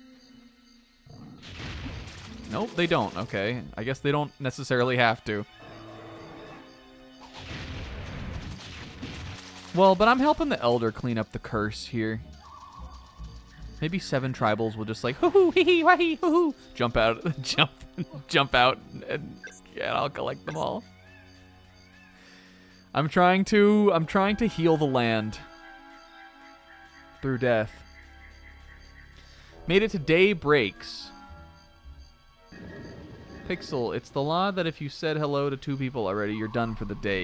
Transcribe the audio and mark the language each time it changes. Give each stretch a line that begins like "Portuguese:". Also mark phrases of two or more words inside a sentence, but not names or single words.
English: Nope, they don't. Okay. I guess they don't necessarily have to. Well, but I'm helping the Elder clean up the curse here. Maybe 7 tribals will just like hoo-hoo, hee-hee, wah-hee, hoo-hoo, jump out, jump out, and yeah, I'll collect them all. I'm trying to heal the land through death. Made it to day breaks. Pixel, it's the law that if you said hello to 2 people already, you're done for the day.